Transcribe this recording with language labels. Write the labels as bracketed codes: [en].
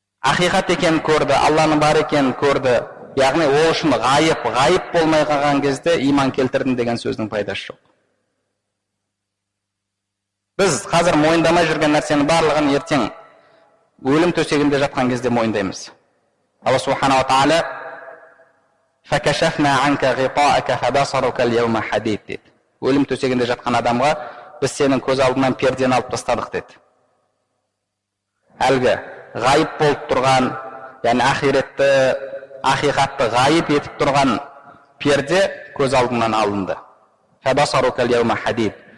[kk] Ақиқат екенін көрді, Алланың бар екенін көрді. Яғни ол үшін ғайып болмай қалған кезде иман келтірдім деген сөздің пайдасы жоқ. Біз қазір мойындамай жүрген нәрсені барлығын ертең өлім төсегінде жатқан кезде мойындаймыз. Алла субханала тағала [ar] فَكَشَفْنَا عَنْكَ غِطَاءَكَ فَبَصَرُكَ الْيَوْمَ حَدِيدٌ [kk] деді. Өлім төсегінде жатқан адамға біз сенің көз алдынан пердені алып тастадық деді. Әлгі ғайып болып тұрған, яғни ақиқатты ғайып етіп тұрған перде көз алдынан алынды. [ar] فَبَصَرُكَ الْيَوْمَ حَدِيدٌ.